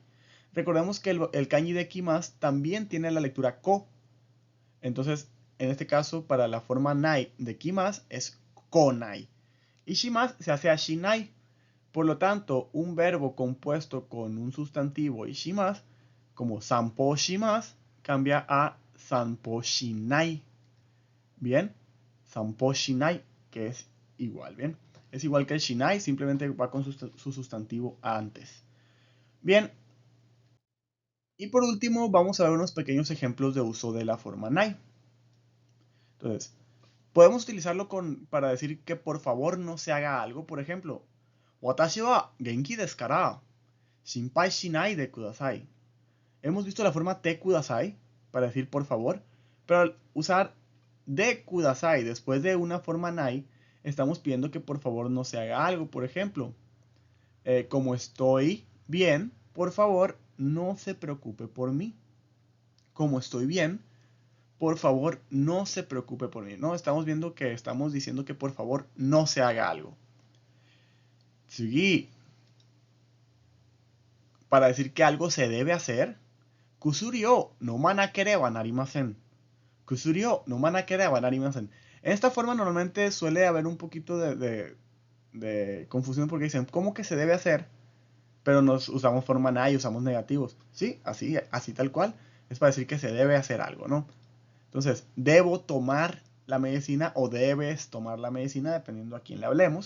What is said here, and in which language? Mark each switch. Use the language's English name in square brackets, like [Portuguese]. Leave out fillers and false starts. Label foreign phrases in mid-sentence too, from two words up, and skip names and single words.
[Spanish] Recordemos que el kanji de kimas también tiene la lectura ko. Entonces, en este caso, para la forma nai de kimas es konai. Y shimas se hace a shinai. Por lo tanto, un verbo compuesto con un sustantivo y shimas, como [Japanese] 散歩します, [Spanish] cambia a [Japanese] 散歩しない. Bien, 散歩しない, [Spanish] que es igual, bien. Es igual que el shinai, simplemente va con su sustantivo antes. Bien, y por último vamos a ver unos pequeños ejemplos de uso de la forma nai. Entonces, podemos utilizarlo para decir que por favor no se haga algo. Por ejemplo, [Japanese] 私は元気ですから心配しないでください. [Spanish] Hemos visto la forma [Japanese] てください [Spanish] para decir por favor, pero al usar [Japanese] でください [Spanish] después de una forma nai, estamos pidiendo que por favor no se haga algo. Por ejemplo, como estoy bien, por favor no se preocupe por mí. Como estoy bien, por favor no se preocupe por mí. No, estamos viendo que estamos diciendo que por favor no se haga algo. Tsugi, para decir que algo se debe hacer, [Japanese] 薬を飲まなければなりません. 薬を飲まなければなりません. [Spanish] En esta forma normalmente suele haber un poquito de confusión porque dicen, ¿cómo que se debe hacer? Pero nos usamos forma nai, usamos negativos. Sí, así tal cual. Es para decir que se debe hacer algo, ¿no? Entonces, debo tomar la medicina o debes tomar la medicina, dependiendo a quién le hablemos.